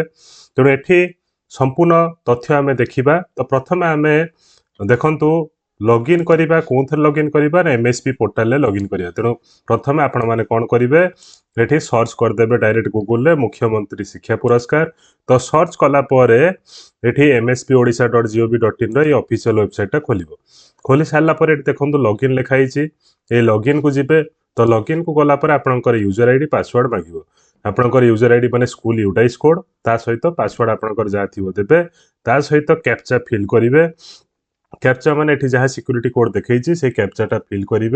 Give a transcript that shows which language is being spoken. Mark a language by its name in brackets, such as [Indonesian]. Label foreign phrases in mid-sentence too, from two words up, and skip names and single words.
[Odia] ତେଣୁ ଏଠି ସମ୍ପୂର୍ଣ୍ଣ ତଥ୍ୟ ଆମେ ଦେଖିବା। ତ ପ୍ରଥମେ ଆମେ ଦେଖନ୍ତୁ ଲଗ୍ଇନ୍ କରିବା, କେଉଁଥିରେ ଲଗ୍ଇନ୍ କରିବା ନା MSP ପୋର୍ଟାଲରେ ଲଗ୍ଇନ୍ କରିବା। ତେଣୁ ପ୍ରଥମେ ଆପଣମାନେ କ'ଣ କରିବେ, ଏଠି ସର୍ଚ୍ଚ କରିଦେବେ ଡାଇରେକ୍ଟ ଗୁଗୁଲରେ ମୁଖ୍ୟମନ୍ତ୍ରୀ ଶିକ୍ଷା ପୁରସ୍କାର। ତ ସର୍ଚ୍ଚ କଲା ପରେ ଏଠି mspodisha.gov.in ର ଏଇ [English] official websiteଟା [Odia] ଖୋଲିବ। ଖୋଲି ସାରିଲା ପରେ ଏଠି ଦେଖନ୍ତୁ ଲଗ୍ଇନ୍ ଲେଖା ହେଇଛି, ଏଇ ଲଗ୍ଇନ୍କୁ ଯିବେ। ତ ଲଗ୍ଇନ୍କୁ ଗଲା ପରେ ଆପଣଙ୍କର [English] user ID password [Odia] ମାଗିବ। ଆପଣଙ୍କର [English] user ID [Odia] ମାନେ [English] school UDISE code, [Odia] ତା ସହିତ ପାସୱାର୍ଡ ଆପଣଙ୍କର ଯାହା ଥିବ ଦେବେ, ତା ସହିତ [English] captcha fill [Odia] କରିବେ। କ୍ୟାପଚା ମାନେ ଏଠି ଯାହା [English] security code [Odia] ଦେଖେଇଛି ସେଇ [English] captchaଟା fill [Odia] କରିବେ।